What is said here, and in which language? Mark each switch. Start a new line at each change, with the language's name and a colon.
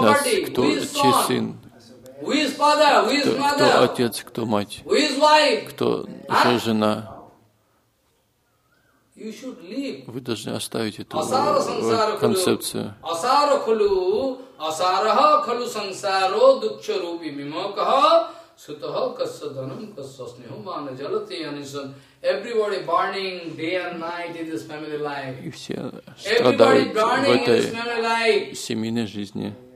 Russian: нас, кто чей сын, кто отец, кто мать, кто жена. Вы должны оставить эту концепцию.
English: Everybody burning day and night in this family life.
Russian: И все страдают в этой семейной жизни.